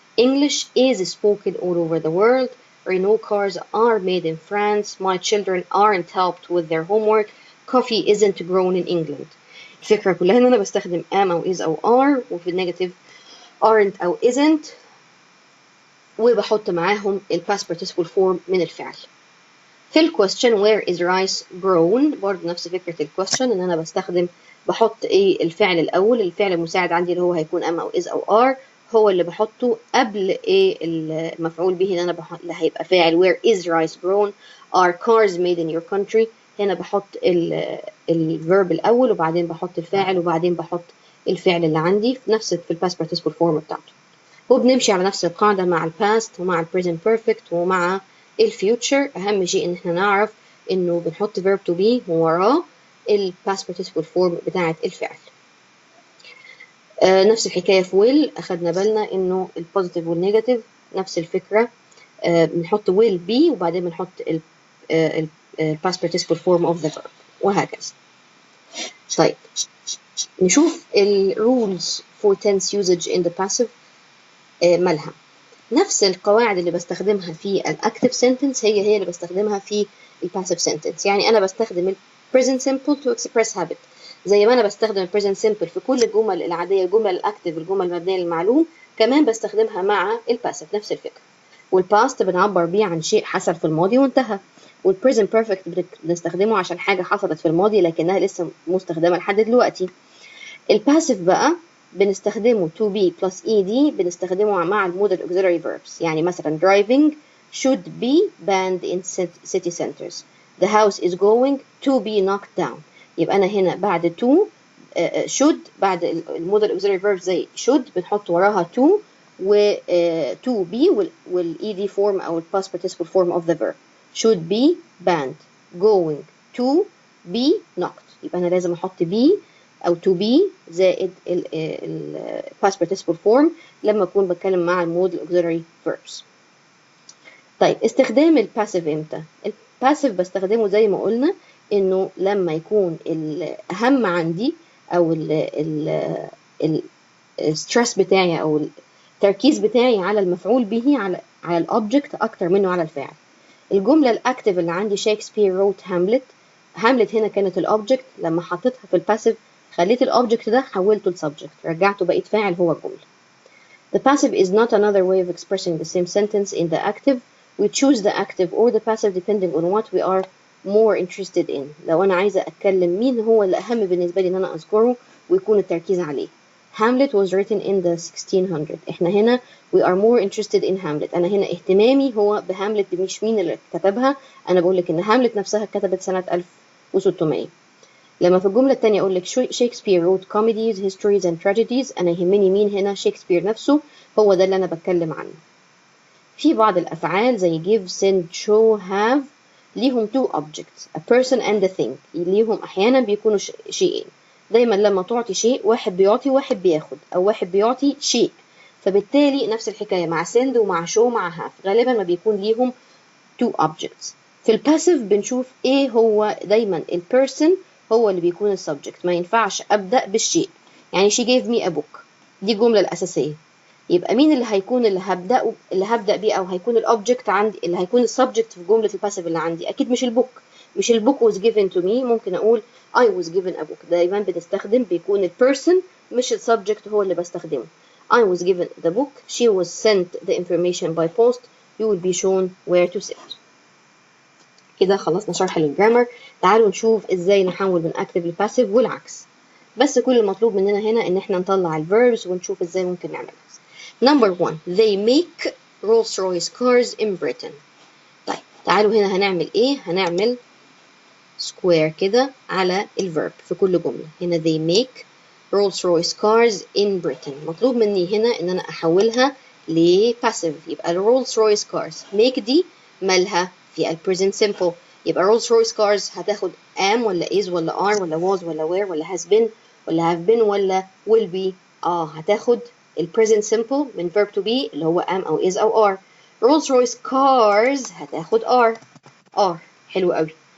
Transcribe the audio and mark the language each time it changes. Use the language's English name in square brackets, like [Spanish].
[English] English is spoken all over the world. Renault cars are made in France. My children aren't helped with their homework. Coffee isn't grown in England. [Arabic] الفكرة كلها إن أنا بستخدم am أو is أو are، وفي النيجاتيف aren't أو isn't، وبحط معاهم ال past participle form من الفعل. في ال question [English] where is rice grown [Arabic] برضه نفس فكرة ال question، إن أنا بحط إيه الفعل الأول، الفعل المساعد عندي اللي هو هيكون am أو is أو are هو اللي بحطه قبل ايه المفعول به اللي اللي هيبقى فاعل. [English] where is rice grown are cars made in your country. [Arabic] هنا بحط الverb الأول وبعدين بحط الفاعل وبعدين بحط الفعل اللي عندي في ال past participle form بتاعته. وبنمشي على نفس القاعدة مع ال past ومع ال present perfect ومع ال future. أهم شيء إن احنا نعرف إنه بنحط verb to be ووراه ال past participle form بتاعة الفعل. نفس الحكاية في will، أخدنا بالنا إنه البوزيتيف والنيجاتيف نفس الفكرة. بنحط will be وبعدين بنحط ال past participle form of the verb وهكذا. طيب نشوف ال rules for tense usage in the passive. مالها نفس القواعد اللي بستخدمها في ال active sentence هي اللي بستخدمها في ال passive sentence. يعني أنا بستخدم ال present simple to express habit زي ما أنا بستخدم ال present simple في كل الجمل العادية، الجمل الأكتف، الجمل المبنية للمعلوم، كمان بستخدمها مع ال passive نفس الفكرة. وال past بنعبر بيه عن شيء حصل في الماضي وانتهى، وال present perfect بنستخدمه عشان حاجة حصلت في الماضي لكنها لسه مستخدمة لحد دلوقتي. ال passive بقى بنستخدمه to be plus ed بنستخدمه مع المودal auxiliary verbs. يعني مثلا [English] driving should be banned in city centers. The house is going to be knocked down. [Arabic] يبقى أنا هنا بعد to should بعد المودal auxiliary verbs زي should بنحط وراها to و to be وال ed form أو ال past participle form of the verb. [English] should be banned, going to be knocked. [Arabic] يبقى أنا لازم أحط be أو to be زائد ال past participle form لما أكون بتكلم مع المودal auxiliary verbs. طيب استخدام ال passive إمتى؟ ال passive بستخدمه زي ما قلنا إنه لما يكون الأهم عندي أو ال stress بتاعي أو التركيز بتاعي على المفعول به على الأوبجكت أكتر منه على الفاعل. الجملة الأكتف اللي عندي شكسبير wrote هاملت. هاملت هنا كانت الأوبجكت، لما حطيتها في الباسيف خليت الأوبجكت ده حولته لسبجكت، رجعته بقيت فاعل هو الجملة. [English] The passive is not another way of expressing the same sentence in the active. We choose the active or the passive depending on what we are more interested in. [Arabic] لو أنا عايزة أتكلم مين هو اللي أهم بالنسبة لي إن أنا أذكره ويكون التركيز عليه. [English] Hamlet was written in the 1600. [Arabic] إحنا هنا [English] we are more interested in Hamlet. [Arabic] أنا هنا اهتمامي هو بهاملت مش مين اللي كتبها. أنا بقول لك إن هاملت نفسها كتبت سنة 1600. لما في الجملة التانية أقول لك [English] Shakespeare wrote comedies, histories and tragedies، [Arabic] أنا يهمني مين هنا؟ شكسبير نفسه، هو ده اللي أنا بتكلم عنه. في بعض الأفعال زي give, send, show, have [English] ليهم two objects a person and a thing. [Arabic] ليهم أحيانا بيكونوا شيئين. دايما لما تعطي شيء واحد بيعطي واحد بياخد، أو واحد بيعطي شيء، فبالتالي نفس الحكاية مع send ومع show مع have غالبا ما بيكون ليهم two objects. في الباسيف بنشوف ايه هو دايما البيرسون هو اللي بيكون السبجكت. ما ينفعش أبدأ بالشيء. [English] يعني she gave me a book، [Arabic] دي الجملة الأساسية. يبقى مين اللي هيكون اللي هبدأ بيه أو هيكون الأوبجكت عندي، اللي هيكون السبجكت في جملة الباسيف اللي عندي؟ أكيد مش البوك. مش البوك [English] was given to me. [Arabic] ممكن أقول [English] I was given a book. [Arabic] دايما بنستخدم بيكون البيرسون مش السبجكت هو اللي بستخدمه. [English] I was given the book. She was sent the information by post. You will be shown where to sit. [Arabic] كده خلصنا شرح للجرامر. تعالوا نشوف ازاي نحول من active للباسيف والعكس. بس كل المطلوب مننا هنا ان احنا نطلع الverbs ونشوف ازاي ممكن نعملها. [English] Number 1 they make Rolls-Royce cars in Britain. [Arabic] طيب تعالوا هنا هنعمل ايه؟ هنعمل square كده على الverb في كل جملة. [English] هنا they make Rolls-Royce cars in Britain. [Arabic] مطلوب مني هنا ان انا احولها لباسيف. يبقى Rolls-Royce cars make دي مالها في ال present simple. [English] يبقى Rolls-Royce cars هتاخد am ولا is ولا are ولا was ولا were ولا has been ولا have been ولا will be. [Arabic] هتاخد ال present simple من verb to be اللي هو am أو is أو are. [English] Rolls-Royce cars هتاخد are. [Arabic] حلو قوي.